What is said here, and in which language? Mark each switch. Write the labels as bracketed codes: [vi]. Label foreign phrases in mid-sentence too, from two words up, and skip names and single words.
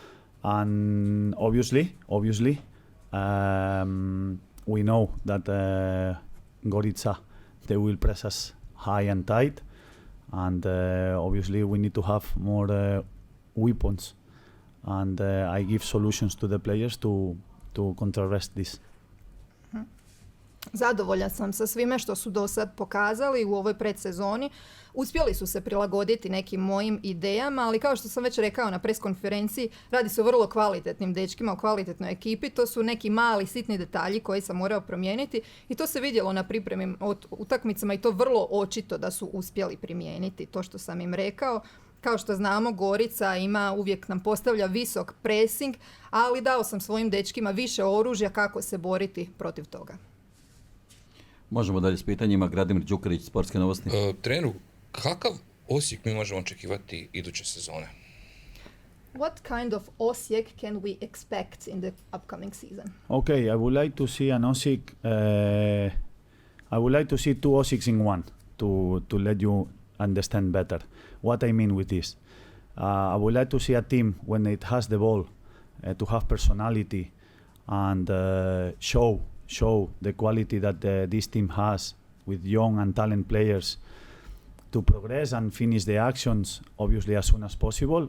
[en] And obviously, we know that Gorica, they will press us high and tight, and obviously we need to have more weapons, and I give solutions to the players to contrarrest this. [hr] Zadovoljan sam sa svime što su do sad pokazali u ovoj predsezoni. Uspjeli su se prilagoditi nekim mojim idejama, ali kao što sam već rekao na preskonferenciji, radi se o vrlo kvalitetnim dečkima, o kvalitetnoj ekipi. To su neki mali, sitni detalji koji sam morao promijeniti i to se vidjelo na pripremi od utakmicama i to vrlo očito da su uspjeli primijeniti to što sam im rekao. Kao što znamo, Gorica uvijek nam postavlja visok pressing, ali dao sam svojim dečkima više oružja kako se boriti protiv toga. Možemo dalje s pitanjima. Gradimir Đukarić, Sportske novosti. Treneru, kakav Osijek mi možemo očekivati iduće sezone? [en] What kind of Osijek can we expect in the upcoming season? Okay, I would like to see an Osijek. I would like to see two Osijeks in one to let you understand better what I mean with this. I would like to see a team when it has the ball to have personality and show the quality that this team has with young and talent players to progress and finish the actions obviously as soon as possible.